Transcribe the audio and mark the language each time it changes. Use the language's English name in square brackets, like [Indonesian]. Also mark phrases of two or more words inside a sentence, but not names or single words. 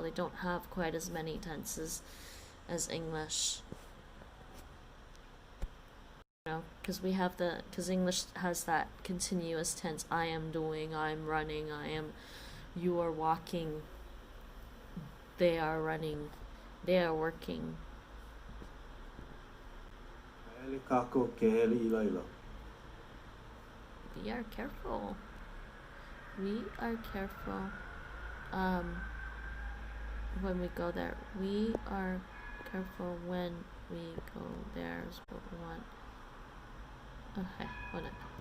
[English] They don't have quite as many tenses as English. You know, because English has that continuous tense. I am doing, I am running, you are walking, they are running, they are working. [Hawaiian] Akaele kako ke hele I laila. [English] We are careful. We are careful. When we go there. We are careful when we go there is what we want. Okay, hold on.